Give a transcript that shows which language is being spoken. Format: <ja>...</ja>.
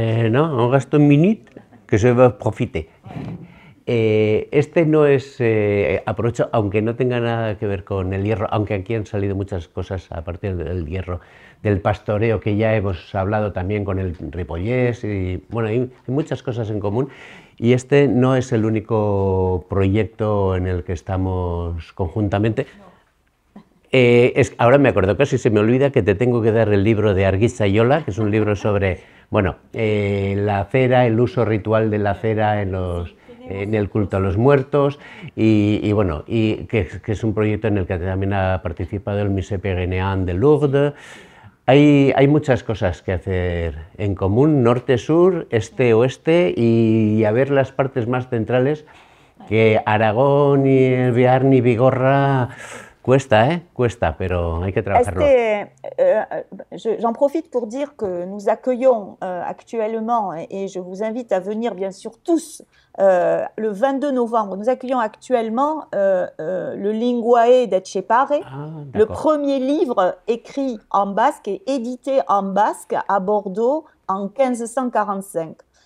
<fr>No, on reste une minute que je vais profiter.</fr> <es>Este no es, aprovecho, aunque no tenga nada que ver con el hierro, aunque aquí han salido muchas cosas a partir del hierro, del pastoreo, que ya hemos hablado también con el Ripollès, y bueno, hay muchas cosas en común, y este no es el único proyecto en el que estamos conjuntamente. Ahora me acuerdo, casi se me olvida que te tengo que dar el libro de Argiz Zaiola, que es un libro sobre, bueno, la cera, el uso ritual de la cera en el culto a los muertos, y bueno, que es un proyecto en el que también ha participado el Musée Pérénéen de Lourdes. Hay muchas cosas que hacer en común, norte-sur, este-oeste, y a ver las partes más centrales, que Aragón y el Bearn y Bigorra cuesta, cuesta, pero hay que trabajarlo.</es> <fr>J'en profite pour dire que nous accueillons actuellement, et je vous invite à venir bien sûr tous, le 22 novembre, nous accueillons actuellement le Linguae d'Etchepare, le premier livre écrit en basque et édité en basque à Bordeaux en 1545.</fr>